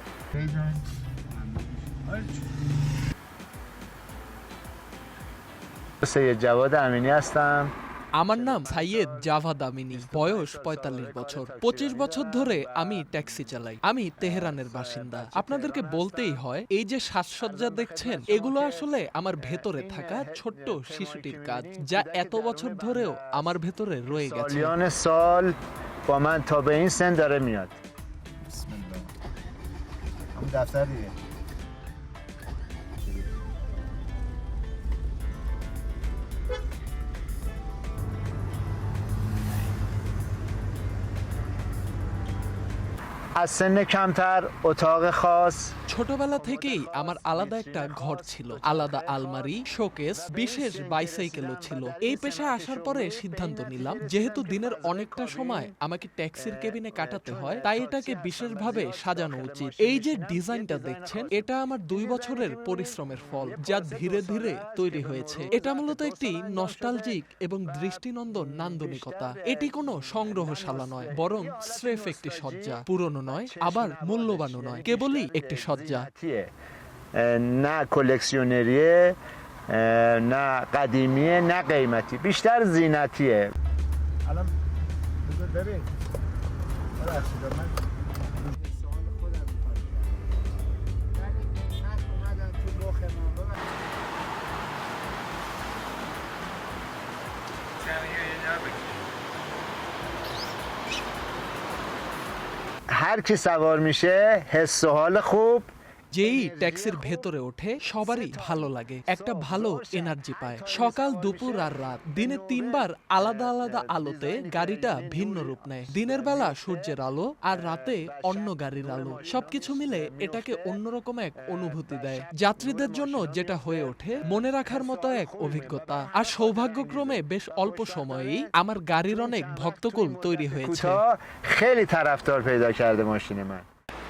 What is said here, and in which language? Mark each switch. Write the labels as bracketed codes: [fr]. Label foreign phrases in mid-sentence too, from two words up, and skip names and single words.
[fa] سید جواد امینی هستم. [bn] আমার নাম সাইয়েদ জাভাদ আমিনী, বয়স ৪৫ বছর। ২৫ বছর ধরে আমি ট্যাক্সি চালাই। আমি তেহরানের বাসিন্দা। আপনাদেরকে বলতেই হয়, এই যে সাজসজ্জা দেখছেন, এগুলো আসলে আমার ভেতরে থাকা ছোট্ট শিশুটির কাজ, যা এত বছর ধরেও আমার ভেতরে রয়ে গেছে। [fa] سالیان سال با من تا به این سن داره میاد. بسم الله. همون دفتر دیگه. از سن کمتر اتاق خاص [bn] ছোটবেলা থেকেই আমার আলাদা একটা ঘর ছিল, আলাদা আলমারি, শোকেস, বিশেষ বাইসাইকেলও ছিল। এই পেশায় আসার পরে সিদ্ধান্ত নিলাম, যেহেতু দিনের অনেকটা সময় আমাকে ট্যাক্সির কেবিনে কাটাতে হয়, তাই এটাকে বিশেষভাবে সাজানো উচিত। এই যে ডিজাইনটা দেখছেন, এটা আমার ২ বছরের পরিশ্রমের ফল, যা ধীরে ধীরে তৈরি হয়েছে। এটা মূলত একটি নস্টালজিক এবং দৃষ্টিনন্দন নান্দনিকতা। এটি কোনো সংগ্রহশালা নয়, বরং স্রেফ একটি সজ্জা। পুরনো নয়, আবার মূল্যবানও নয়, কেবলই একটি সজ্জা। [fa] نه کلکسیونریه، نه قدیمیه، نه قیمتی، بیشتر زینتیه. الان بذار ببین. ببخشید من سوال خودم می‌خوام. ولی قیمت اومدن تو مخ من. هر کی سوار میشه حس و حال خوب [bn] যেই ট্যাক্সির ভেতরে ওঠে, সবারই ভালো লাগে, একটা ভালো এনার্জি পায়। সকাল, দুপুর আর রাত, দিনে ৩ বার আলাদা আলাদা আলোতে গাড়িটা ভিন্ন রূপ নেয়। দিনের বেলা সূর্যের আলো, আর রাতে অন্য গাড়ির আলো, সবকিছু মিলে এটাকে অন্যরকম এক অনুভূতি দেয়। যাত্রীদের জন্য যেটা হয়ে ওঠে মনে রাখার মতো এক অভিজ্ঞতা। আর সৌভাগ্যক্রমে বেশ অল্প সময়েই আমার গাড়ির অনেক ভক্তকুল তৈরি হয়েছে। [fa] کوتاه خیلی طرفدار پیدا کرده ماشین من.